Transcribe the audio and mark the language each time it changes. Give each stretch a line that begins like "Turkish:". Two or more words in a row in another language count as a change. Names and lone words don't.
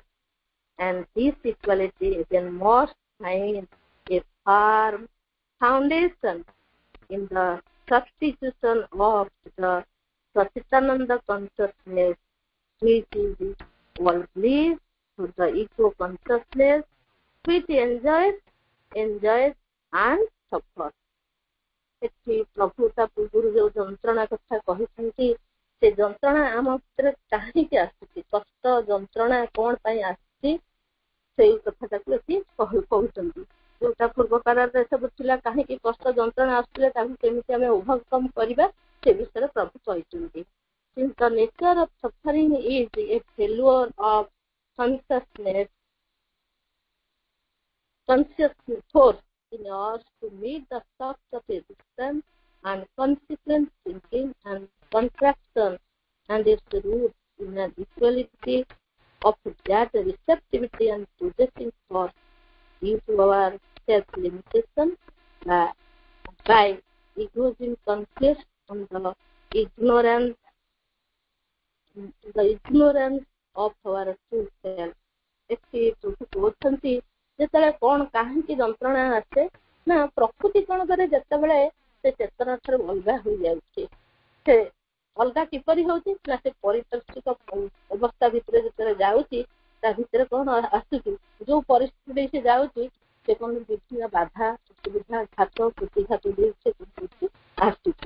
English: And this equality again must find a firm foundation in the substitution of the Satchitananda consciousness, which is all bliss, to the ego consciousness, which enjoys and suffers.
Odia: ଏଠି ପ୍ରଭୁ ତା ପୂର୍ବରୁ ଯୋଉ ଯନ୍ତ୍ରଣା କଥା କହିଛନ୍ତି, ସେ ଯନ୍ତ୍ରଣା ଆମ ଭିତରେ କାହିଁକି ଆସୁଛି, କଷ୍ଟ ଯନ୍ତ୍ରଣା କଣ ପାଇଁ ଆସୁଛି, ସେଇ କଥାଟାକୁ ଏଠି କହୁଛନ୍ତି। ଯୋଉଟା ପୂର୍ବ କାଳରେ ସବୁ ଥିଲା, କାହିଁକି କଷ୍ଟ ଯନ୍ତ୍ରଣା ଆସୁଥିଲେ, ତାକୁ କେମିତି ଆମେ ଓଭରକମ୍ କରିବା, ସେ ବିଷୟରେ ପ୍ରଭୁ କହିଛନ୍ତି।
English: Since the nature of suffering is a failure of consciousness force in us to meet the shocks of existence and consequent thinking and contraction, and its root in an equality of that receptivity and possessing force due to our self-limitation by egoism conquest on the ignorance of our true self.
Odia: ଏଠି ପ୍ରଭୁ କହୁଛନ୍ତି ଯେତେବେଳେ କଣ କାହିଁକି ଯନ୍ତ୍ରଣା ଆସେ ନା, ପ୍ରକୃତି କଣ କରେ, ଯେତେବେଳେ ସେ ଚେତନା ଠାରୁ ଅଲଗା ହୋଇଯାଉଛି। ସେ ଅଲଗା କିପରି ହଉଛି ନା, ସେ ପରିପାର୍ଶ୍ୱିକ ଅବସ୍ଥା ଭିତରେ ଯେତେବେଳେ ଯାଉଛି, ତା ଭିତରେ କଣ ଆସୁଛି, ଯୋଉ ପରିସ୍ଥିତି ସେ ଯାଉଛି, ସେ କଣ ବିଭିନ୍ନ ବାଧା ଅସୁବିଧା ଘାତ ପ୍ରତିଘାତ ଦେଇ ସେ ଆସୁଛି।